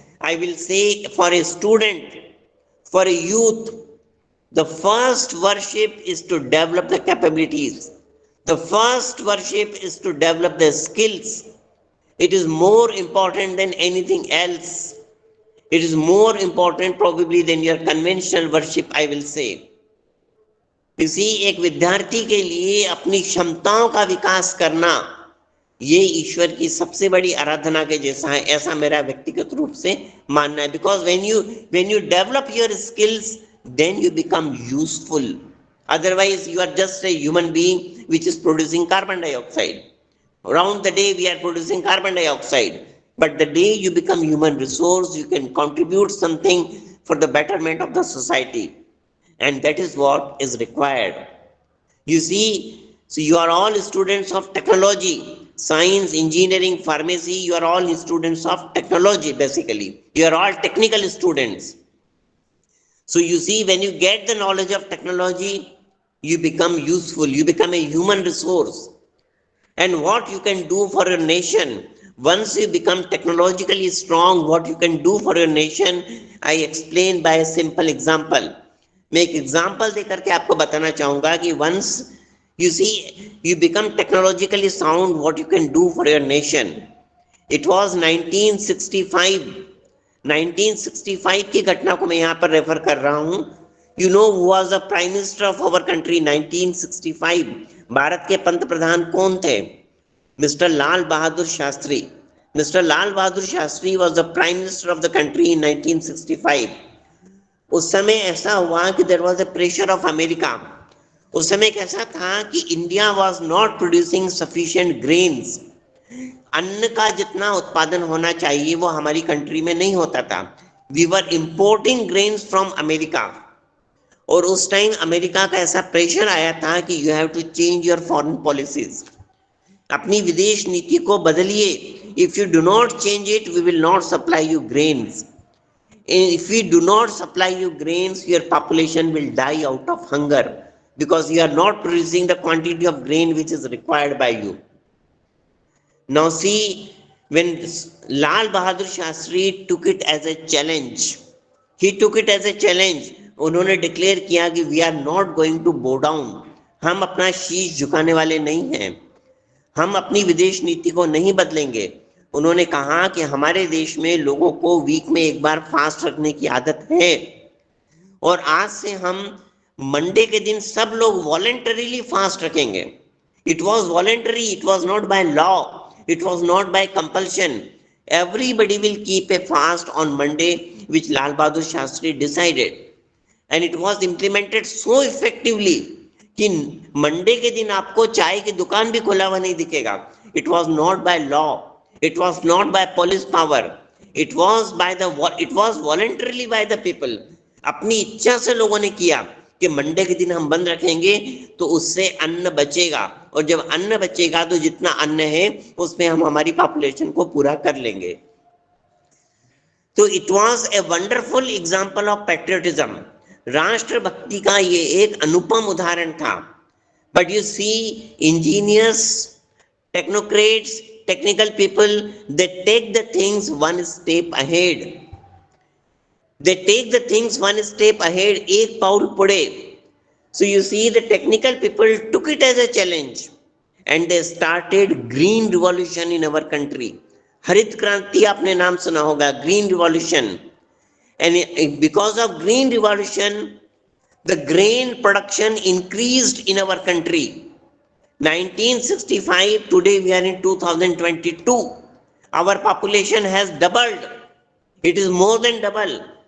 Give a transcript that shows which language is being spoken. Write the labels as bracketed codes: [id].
[en] I will say for a student, for a youth, the first worship is to develop the capabilities. The first worship is to develop the skills. It is more important than anything else. It is more important probably than your conventional worship, I will say. [hi] किसी एक विद्यार्थी के लिए अपनी क्षमताओं का विकास करना ये ईश्वर की सबसे बड़ी आराधना के जैसा है, ऐसा मेरा व्यक्तिगत रूप से मानना है. [en] Because when you develop your skills, then you become useful. Otherwise you are just a human being which is producing carbon dioxide. Around the day we are producing carbon dioxide, but the day you become human resource, you can contribute something for the betterment of the society, and that is what is required. You see, so you are all students of technology, science, engineering, pharmacy. You are all students of technology. Basically, you are all technical students. So you see, when you get the knowledge of technology, you become useful, you become a human resource. And what you can do for your nation, once you become technologically strong, what you can do for your nation, I explain by a simple example. [hi] मैं एक example देकर के आपको बताना चाहूंगा कि [en] once you see you become technologically sound, what you can do for your nation. It was 1965. [hi] 1965 की घटना को मैं यहाँ पर रेफर कर रहा हूँ. [en] You know who was the Prime Minister of our country 1965? [hi] Bharat के पंत प्रधान कौन थे? Mister Lal Bahadur Shastri. [en] Mister Lal Bahadur Shastri was the Prime Minister of the country in 1965. [hi] उस समय ऐसा हुआ कि [en] there was a pressure of America. [hi] उस समय कैसा था कि India [en] was not producing sufficient grains. [hi] अन्न का जितना उत्पादन होना चाहिए वो हमारी कंट्री में नहीं होता था. [en] We were importing grains from America. [hi] और उस टाइम अमेरिका का ऐसा प्रेशर आया था कि [en] You have to change your foreign policies. [hi] अपनी विदेश नीति को बदलिए. [en] If you do not change it, we will not supply you grains. If we do not supply you grains, your population will die out of hunger because you are not producing the quantity of grain which is required by you. Now see, when Lal Bahadur Shastri took it as a challenge, he took it as a challenge. [hi] उन्होंने declare किया कि [en] we are not going to bow down. [hi] हम अपना शीश झुकाने वाले नहीं हैं. हम अपनी विदेश नीति को नहीं बदलेंगे. उन्होंने कहा कि हमारे देश में लोगों को वीक में एक बार फास्ट रखने की आदत है और आज से हम मंडे के दिन सब लोग वॉलंटरीली फास्ट रखेंगे. [en] It was voluntary, it was not by law, it was not by compulsion. Everybody will keep a fast on Monday, which Lal Bahadur Shastri decided, and it was implemented so effectively [hi] कि Monday के दिन आपको चाय की दुकान भी खुला हुआ नहीं दिखेगा. [en] It was not by law, it was not by police power, it was voluntarily by the people. [hi] अपनी इच्छा से लोगों ने किया कि मंडे के दिन हम बंद रखेंगे तो उससे अन्न बचेगा, और जब अन्न बचेगा तो जितना अन्न है उसमें हम हमारी पॉपुलेशन को पूरा कर लेंगे. [en] तो it was a wonderful example of patriotism. [hi] राष्ट्र भक्ति का ये एक अनुपम उदाहरण था. [en] But you see, engineers, technocrats, technical people, they take the things one step ahead. They take the things one step ahead, [mr] एक पाउल पुढे. [en] So you see, the technical people took it as a challenge and they started green revolution in our country. [hi] हरित क्रांति आपने नाम सुना होगा, [en] green revolution. And because of green revolution, the grain production increased in our country. 1965, today we are in 2022. Our population has doubled. It is more than double.